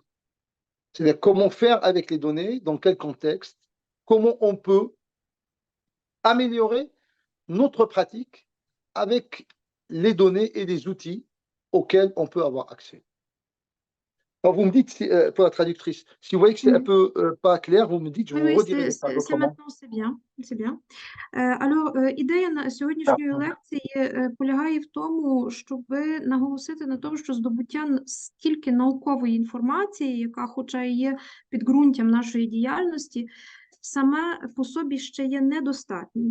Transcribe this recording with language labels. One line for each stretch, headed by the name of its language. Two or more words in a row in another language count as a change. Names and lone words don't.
French: C'est-à-dire comment faire avec les données, dans quel contexte, comment on peut améliorer notre pratique avec les données et les outils auxquels on peut avoir accès. Alors vous me dites, pour la traductrice, si vous voyez que c'est un peu pas clair, vous me dites, je vous redirai ça autrement. C'est bien.
Ukrainian: Ідея сьогоднішньої лекції полягає в тому, щоб наголосити на тому, що здобуття стільки наукової інформації, яка хоча і є підґрунтям нашої діяльності, саме по собі ще є недостатнім.